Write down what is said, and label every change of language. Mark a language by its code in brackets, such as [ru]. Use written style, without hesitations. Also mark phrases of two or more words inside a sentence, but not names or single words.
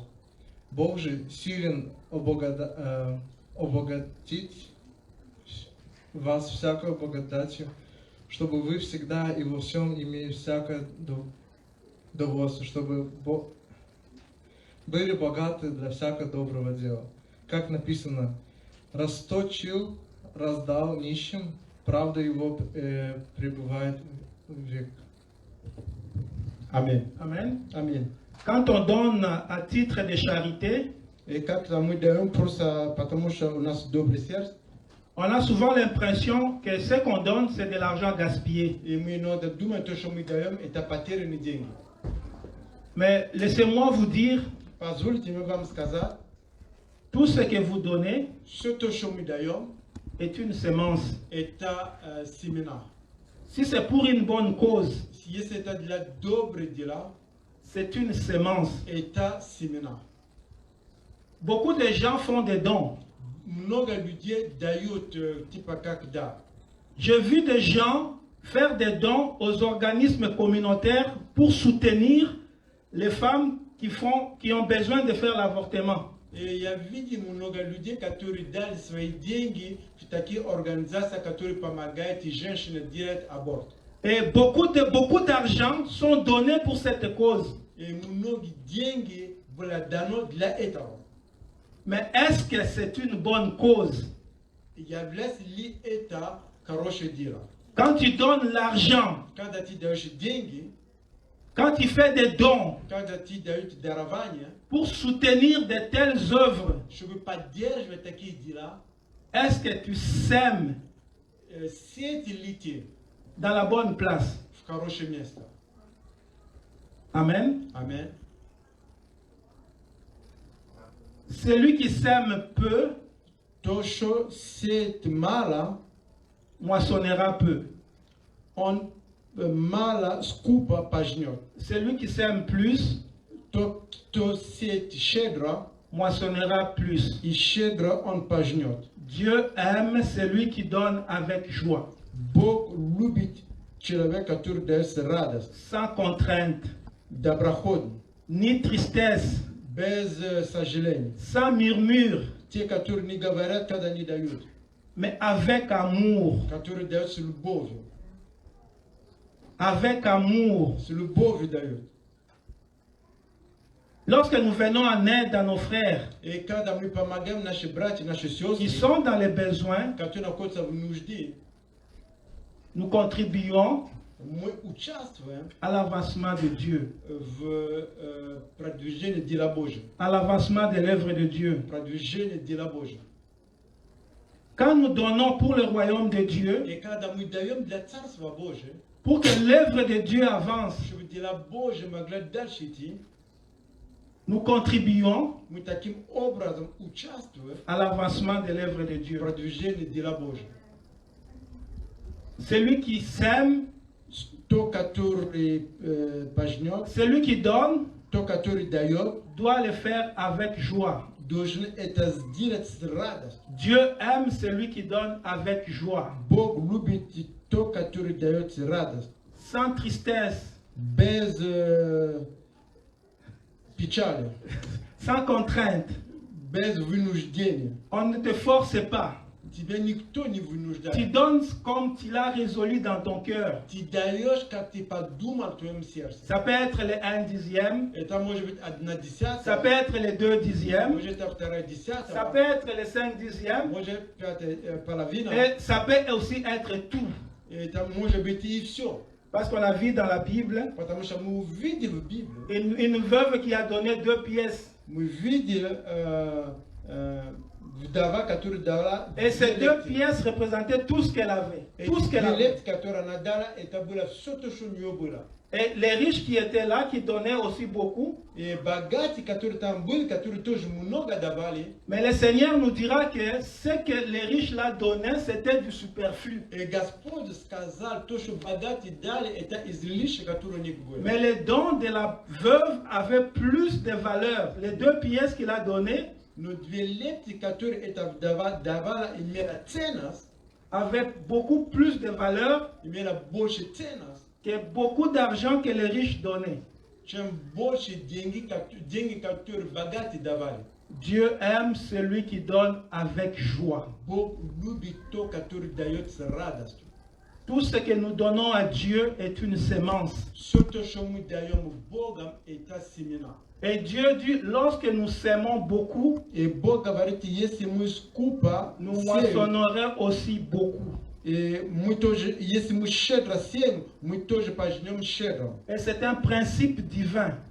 [ru] Бог же силен обогатить вас всякой благодатью, чтобы вы всегда и во всем имели всякое довольство, чтобы были богаты для всякого доброго дела. Как написано, расточил раздал нищим, правда его пребывает век. [fr] Amen. Amen. Amen. Quand on donne à titre de charité, [ru] И как мы даем просто потому, что у нас добрый сердце, [fr] on a souvent l'impression que ce qu'on donne, c'est de l'argent gaspillé. [ru] и мы иногда думаем, то, что мы даем, это потерянные деньги. [fr] Mais laissez-moi vous dire, [ru] Позвольте мне вам сказать, [fr] tout ce que vous donnez [ru] все то, что мы даем, [fr] est une semence. [ru] это семена. [fr] Si c'est pour une bonne cause, [ru] Если это для добрых дела, [fr] c'est une semence. [ru] это семена. [fr] Beaucoup de gens font des dons. [ru] Много людей дают типа как дар. [fr] J'ai vu des gens faire des dons aux organismes communautaires pour soutenir les femmes qui ont besoin de faire l'avortement. [ru] И я видел много людей, которые дали свои деньги в такие организации, которые помогают и женщинам делать аборт. [fr] Et beaucoup d'argent sont donnés pour cette cause. [ru] И многие деньги были даны для этого. [fr] Mais est-ce que c'est une bonne cause? [ru] Является ли это хорошее дело? [fr] Quand tu donnes l'argent, [ru] Когда ты даешь деньги, [fr] quand tu fais des dons [ru] когда ты даешь дарование, [fr] pour soutenir de telles œuvres, [ru] чтобы поддерживать такие дела, [fr] est-ce que tu sèmes [ru] сети ли ты [fr] dans la bonne place? [ru] в хорошее место? [fr] Amen. [ru] Аминь. [fr] Celui qui sème peu [ru] То, что сеет мало, [fr] moissonnera peu. [ru] он мало скупо пожнет. [fr] Celui qui sème plus [ru] Тот, кто сеет щедро, [fr] moissonnera plus. [ru] и щедро он пожнет. [fr] Dieu aime celui qui donne avec joie, [ru] Бог любит человека, который дает с радостью, [fr] sans contrainte, [ru] доброходно, [fr] ni tristesse, [ru] без сожалений. [fr] sans murmure, [ru] Те, которые не говорят, когда не дают, [fr] mais avec amour. [ru] которые дают с любовью. [fr] Avec amour. [ru] С любовью дают. [fr] Lorsque nous venons en aide à nos frères [ru] И когда мы помогаем нашим братьям, нашим [fr] qui [ru] сестрам, [fr] sont dans les besoins, [ru] которые находятся в нужде, [fr] nous contribuons [ru] мы участвуем [fr] à l'avancement de Dieu, [ru] в продвижении дела Божьего. [fr] à l'avancement de l'œuvre de Dieu. [ru] Продвижение дела Божьего. [fr] Quand nous donnons pour le royaume de Dieu, [ru] И когда мы даем для Царства Божьего, [fr] pour que l'œuvre de Dieu avance, [ru] чтобы дела Божьи могли дальше идти, [fr] nous contribuons [ru] мы таким образом участвуем [fr] à l'avancement de l'œuvre de [ru] в [fr] Dieu. [ru] продвижении дела Божьего. [fr] Celui qui sème, [ru] То, который пожнет, [fr] celui qui donne, [ru] то, который дает, [fr] doit le faire avec joie. [ru] должен это сделать с радостью. [fr] Dieu aime celui qui donne avec joie, [ru] Бог любит то, который дает с радостью, [fr] sans tristesse, [ru] без печали, [fr] sans contrainte. [ru] без вынуждения. [fr] On ne te force pas. [ru] Тебя никто не [fr] Tu [ru] вынуждает. [fr] donnes comme tu l'as résolu dans ton cœur. [ru] Ты даешь, как ты подумал в твоем сердце. [fr] Ça peut être le 1/10, [ru] Это может быть 1/10, [fr] ça peut être le 2/10, [ru] может это 2/10, [fr] ça peut être le 5/10, [ru] может 5 половина, [fr] et ça peut aussi être tout. [ru] это может быть и все. [fr] Parce qu'on a vu dans la Bible [ru] Потому что мы увидели в Библии, [fr] une veuve qui a donné 2 pièces. [ru] мы видели вдова, которая дала [fr] Et ces 2 [ru] лепты. [fr] pièces représentaient tout ce qu'elle avait. [ru] Эти [fr] Tout ce qu'elle [ru] две [fr] avait. [ru] лепты, которые она дала, это было все то, что у нее было. [fr] Et les riches qui étaient là, qui donnaient aussi beaucoup. [ru] И богатые, которые там были, которые тоже много давали, [fr] Mais le Seigneur nous dira que ce que les riches là donnaient, c'était du superflu. [ru] и Господь сказал, то, что богатые дали, это излишек, который у них был. [fr] Mais les dons de la veuve avaient plus de valeur. Les 2 pièces qu'il a données [ru] Но две лепты, которые эта вдова давала, имела ценность, [fr] avaient beaucoup plus de valeur [ru] имела больше ценность, [fr] que beaucoup d'argent que les riches donnaient. [ru] чем больше деньги, которые богатые давали. [fr] Dieu aime celui qui donne avec joie. [ru] Бог любит то, который дает с радостью. [fr] Tout ce que nous donnons à Dieu est une sémence. Et Dieu dit, lorsque nous sémons beaucoup, nous moissonnerons aussi beaucoup. Et c'est un principe divin.